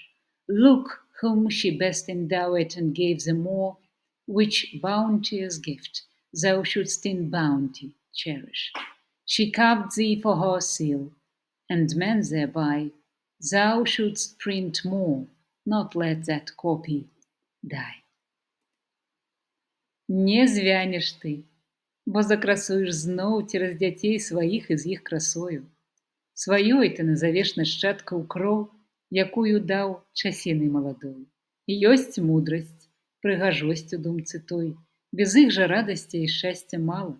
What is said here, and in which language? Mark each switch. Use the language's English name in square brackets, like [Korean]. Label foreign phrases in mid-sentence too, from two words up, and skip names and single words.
[English] Look whom she best endowed and gave the more, which bounteous gift thou shouldst in bounty cherish. She carved thee for her seal, and man thereby thou shouldst print more, not let that copy die. [Belarusian] Не звянеш ты, бо закрасуеш зноў цераз дзяцей сваіх і з іх красою. Сваёй ты назавеш нашчадкаў кроў, якую даў часінай маладой. І ёсць мудрасць, прыгажосць у думцы той, без іх жа радасці і шчасця мала.